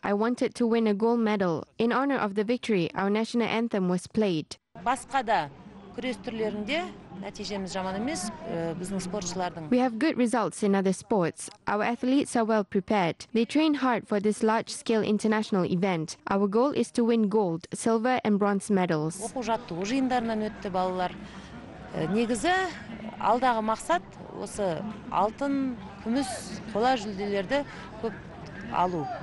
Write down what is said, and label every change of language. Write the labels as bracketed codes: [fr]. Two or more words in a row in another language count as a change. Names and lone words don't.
[en] I wanted to win a gold medal. In honor of the victory, our national anthem was played. We have good results in other sports. Our athletes are well prepared. They train hard for this large-scale international event. Our goal is to win gold, silver, and bronze medals. [kk] Негізі алдағы мақсат осы алтын, күміс, қола жүлделерді көп алу.